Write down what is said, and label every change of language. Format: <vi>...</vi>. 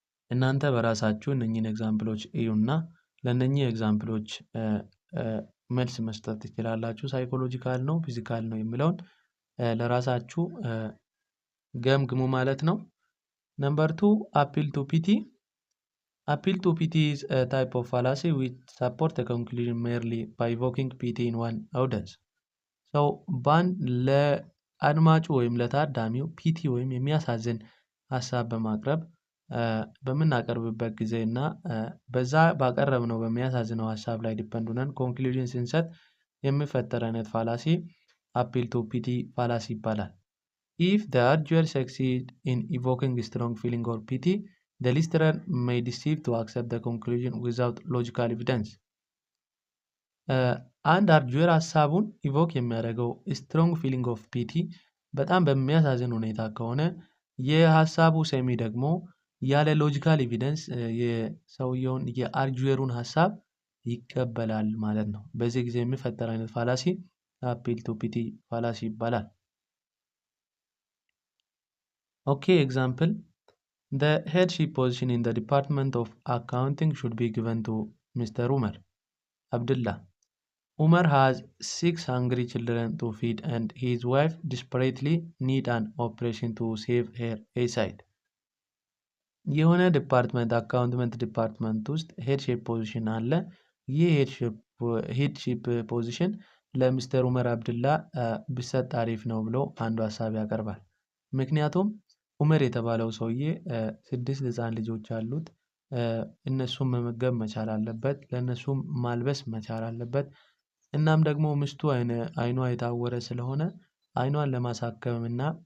<am>እናንተ በራሳችሁ እነኚህን ኤግዛምፕሎች እዩና ለእነኚህ ኤግዛምፕሎች መልስ መስጠት ትችላላችሁ። ሳይኮሎጂካል ነው ፊዚካል ነው የሚለውን ለራሳችሁ ገምግሙ ማለት ነው። ነምበር 2 appeal to pity.</am> <en>Appeal to pity is a type of fallacy which support the conclusion merely by evoking pity in one audience.</en> <am>So ባንድ ለአድማጩ ወይም ለታዳሚው ፒቲ ወይም የሚያሳዝን ሀሳብ በማቅረብ በምናቀርብበት ጊዜ እና በዛ ባቀረብነው በሚያሳዝነው ሀሳብ ላይ ዲፔንድ ሆነን ኮንክሉዥን ስንሰጥ የሚፈጠር አይነት ፋላሲ አፒል ቱ ፒቲ ፋላሲ ይባላል።</am> <en>If the arguer succeeds in evoking a strong feeling or pity, the listener may deceive to accept the conclusion without logical evidence.</en> <am>አንድ አርጁዌር ሀሳቡን ኢቮክ የሚያደርገው ስትሮንግ ፊሊንግ ኦፍ ፒቲ በጣም በሚያሳዝን ሁኔታ ከሆነ የሀሳቡ ሰሚ ደግሞ ያለ ሎጂካል ኤቪደንስ የሰውየውን የአርጁዌሩን ሀሳብ ይቀበላል ማለት ነው። በዚህ ጊዜ የሚፈጠር አይነት ፋላሲ አፒል ቱ ፒቲ ፋላሲ ይባላል።</am> <en>Okay, example. The headship position in the Department of Accounting should be given to Mr. Umar Abdullah. Umar has 6 hungry children to feed and his wife desperately needs an operation to save her eyesight.</en> <am>የሆነ ዲፓርትመንት አካውንትመንት ዲፓርትመንት ውስጥ ሄድሺፕ ፖዚሽን አለ። ይህ ሄድሺፕ ፖዚሽን ለሚስተር ኡመር አብድላ ቢሰጥ አሪፍ ነው ብሎ አንዱ ሀሳብ ያቀርባል። ምክንያቱም ኡመር የተባለው ሰውዬ 6 ህፃን ልጆች አሉት። እነሱም መመገብ መቻል አለበት፣ ለእነሱም ማልበስ መቻል አለበት። እናም ደግሞ ሚስቱ አይኗ የታወረ ስለሆነ አይኗን ለማሳከም እና</am>